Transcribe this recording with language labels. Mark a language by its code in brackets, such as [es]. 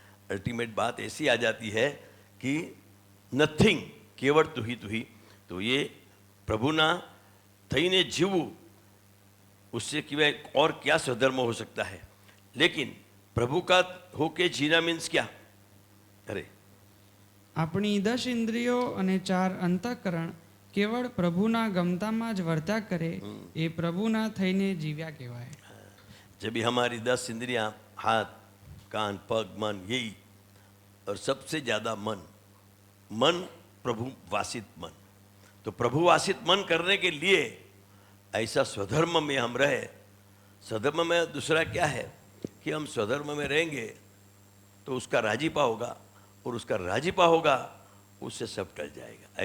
[hi] Ultimate बात ऐसी आ जाती है कि नथिंग, केवल तू ही। तो ये [gu] प्रभुना थईने जीवવું, [hi] उससे कि और क्या स्वधर्म हो सकता है। लेकिन प्रभु का होके जीना मीन्स क्या? अरे [gu] આપણી 10 ઇન્દ્રિયો અને 4 અંતઃકરણ કેવળ પ્રભુના ગમતામાં જ વર્ત્યા કરે એ પ્રભુના થઈને જીવ્યા કહેવાય। [hi] जब भी हमारी 10 इंद्रियां, हाथ, कान, पग, मन, यही, और सबसे ज्यादा मन प्रभु वासित मन। तो प्रभु वासित मन करने के लिए ऐसा स्वधर्म में हम रहे। स्वधर्म में दूसरा क्या है कि हम स्वधर्म में रहेंगे तो उसका राजीपा होगा, और उसका राजीपा होगा उससे सब टल जाएगा।